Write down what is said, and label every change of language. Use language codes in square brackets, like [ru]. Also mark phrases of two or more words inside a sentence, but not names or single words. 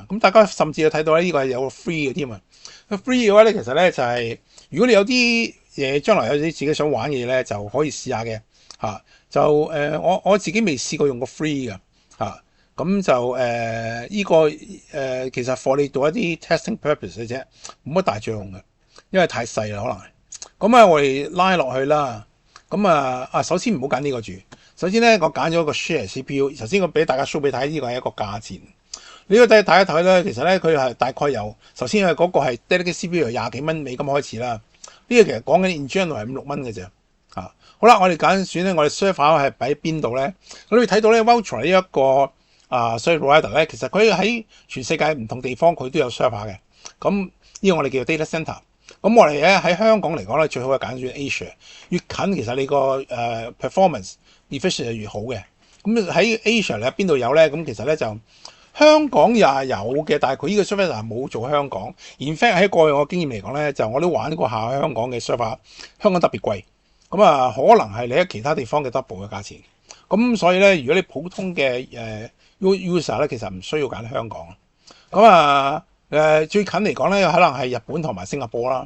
[yue] 咁大家甚至有睇到咧，呢個係有個 free 嘅添啊。free 嘅話咧，其實咧就係如果你有啲嘢將來有啲自己想玩嘅嘢咧，就可以試下嘅嚇。就我自己未試過用過 free 嘅嚇。咁就呢個其實 for 你做一啲 [en] testing purpose [yue] 嘅啫，冇乜大作用嘅，因為太細啦可能係。咁我哋拉落去啦。咁首先唔好揀呢個住。首先咧，我揀咗個 [en] share CPU。 [yue] 首先我俾大家 show 俾睇，呢個係一個價錢。呢個睇一睇咧，其實咧佢係大概由首先係嗰個係 [en] dedicated CPU [yue] 由20幾蚊美金開始啦。呢個其實講緊 [en] in general [yue] 係5、6蚊嘅啫。好啦，我哋揀選咧，我哋 server 係擺喺邊度咧？你會睇到咧 voucher 呢一個 [en] service provider [yue] 咧，其實佢喺全世界唔同地方佢都有 server 嘅。咁呢個我哋叫做 data center。咁我哋咧喺香港嚟講咧，最好係揀選 Asia。越近其實你個 [en] performance efficiency [yue] 係越好嘅。咁喺 Asia 咧邊度有咧？咁其實咧就香港也有嘅，但係佢呢個 server 冇做香港。 [en] In fact [yue] 喺過去我經驗嚟講咧，就我都玩過下香港嘅 server， 香港特別貴。咁可能係你喺其他地方嘅 double 嘅價錢。咁所以咧，如果你普通嘅user 咧，其實唔需要揀香港。咁最近嚟講咧，可能係日本同埋新加坡啦。